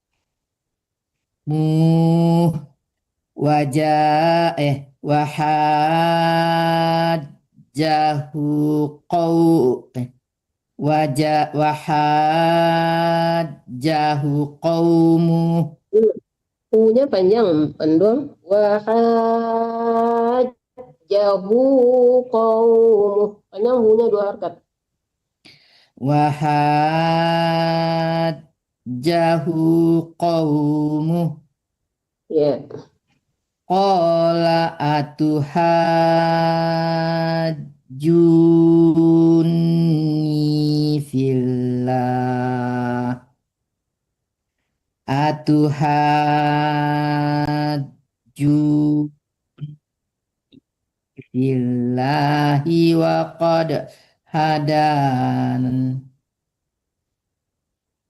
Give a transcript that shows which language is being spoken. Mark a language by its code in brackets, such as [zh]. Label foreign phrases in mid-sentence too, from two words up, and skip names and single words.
[ar] وحاجه قومه. [id] U-nya panjang, pendung. [ar] وحاجه قومه. [id] Panjang, U-nya 2 harkat. [ar] وحاجه قومه. [id] Ya. [ar] قال أتحاجوني في الله. أتحاجوني في الله وقد هدان.